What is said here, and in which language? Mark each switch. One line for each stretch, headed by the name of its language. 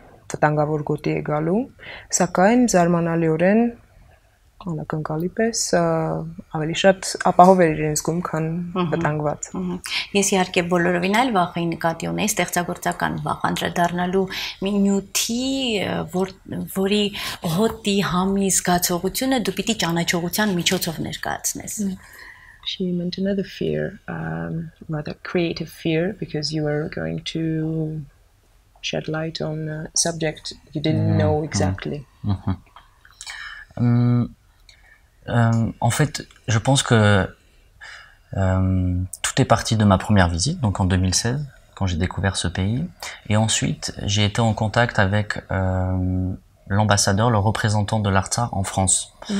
Armenian: վտանգավոր գոտի է գալու, սակայն զարմանալիորեն անակնկալի պես ավելի շատ ապահով էր իրեն զգում, քան վտանգված։ Ես իհարկե բոլորովին այլ վախի նկատի ունեի, ստեղծագործական վախ, անդրադառնալու մի նյութի, որի հոտի համի զգացողությունը դու պիտի ճանաչողության միջոցով ներկայացնես։
English: She mentioned another fear, rather creative fear, because you were going to shed light on a subject you didn't know exactly.
French: En fait, je pense que tout est parti de ma première visite, donc en 2016, quand j'ai découvert ce pays. Et ensuite, j'ai été en contact avec l'ambassadeur, le représentant de l'Artsakh en France.